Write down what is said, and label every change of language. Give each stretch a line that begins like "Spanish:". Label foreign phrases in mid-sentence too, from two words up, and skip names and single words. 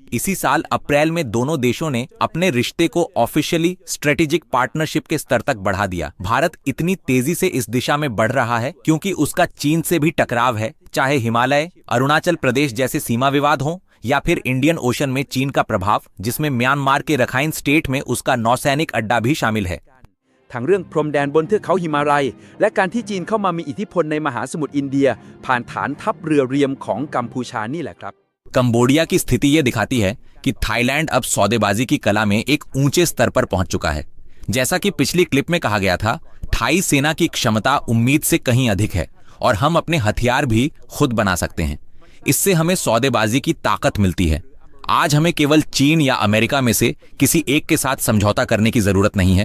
Hindi: इसी साल अप्रैल में दोनों देशों ने अपने रिश्ते को
English: officially strategic partnership
Hindi: के स्तर तक बढ़ा दिया। भारत इतनी तेजी से इस दिशा में बढ़ रहा है क्योंकि उसका चीन से भी टकराव है, चाहे हिमालय, अरुणाचल प्रदेश जैसे सीमा विवाद हो या फिर इंडियन ओशन में चीन का प्रभाव, जिसमें म्यांमार के रखाइन स्टेट में उसका नौसैनिक अड्डा भी शामिल है।
Thai: ทั้งเรื่องพรมแดนบนเทือกเขาหิมาลัยและการที่จีนเข้ามามีอิทธิพลในมหาสมุทรอินเดียผ่านฐานทัพเรือเรียมของกัมพูชานี่แหละครับ
Hindi: कंबोडिया की स्थिति ये दिखाती है कि थाईलैंड अब सौदेबाजी की कला में एक ऊंचे स्तर पर पहुंच चुका है। जैसा कि पिछली क्लिप में कहा गया था, थाई सेना की क्षमता उम्मीद से कहीं अधिक है और हम अपने हथियार भी खुद बना सकते हैं। इससे हमें सौदेबाजी की ताकत मिलती है। आज हमें केवल चीन या अमेरिका में से किसी एक के साथ समझौता करने की जरूरत नहीं है।